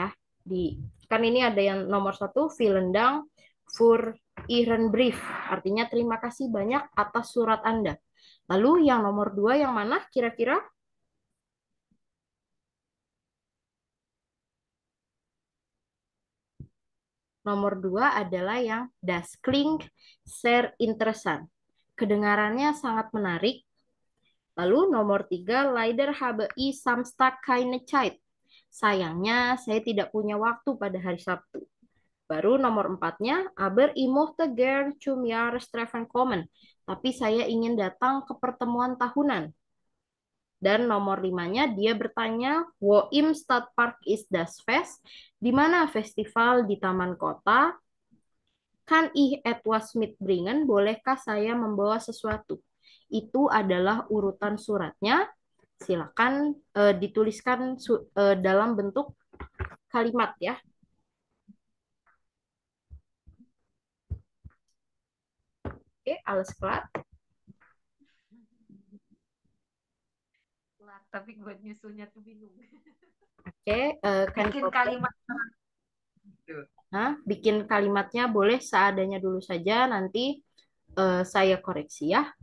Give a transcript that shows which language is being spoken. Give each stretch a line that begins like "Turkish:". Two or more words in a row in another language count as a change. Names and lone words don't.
Indonesian: Kan ini ada yang nomor 1
German: vielen Dank für Ihren Brief.
Indonesian: Artinya terima kasih banyak atas surat Anda. Lalu yang nomor 2 yang mana kira-kira? Nomor 2 adalah yang
German: das klingt sehr interessant.
Indonesian: Kedengarannya sangat menarik. Lalu nomor 3,
German: leider habe ich Samstag keine Zeit.
Indonesian: Sayangnya saya tidak punya waktu pada hari Sabtu. Baru nomor 4-nya,
German: aber ich möchte gern zum Jahrestreffen kommen.
Indonesian: Tapi saya ingin datang ke pertemuan tahunan. Dan nomor 5-nya, dia bertanya,
German: wo im Stadtpark ist das Fest?
Indonesian: Di mana festival di Taman Kota?
German: Kan ich etwas mitbringen?
Indonesian: Bolehkah saya membawa sesuatu? Itu adalah urutan suratnya. Silakan dituliskan dalam bentuk kalimat ya. Oke,
German: alles klar.
Indonesian: Lah, tapi gue nyusunnya tuh bingung. Oke, Bikin kalimat. bikin kalimatnya boleh seadanya dulu saja, nanti saya koreksi ya.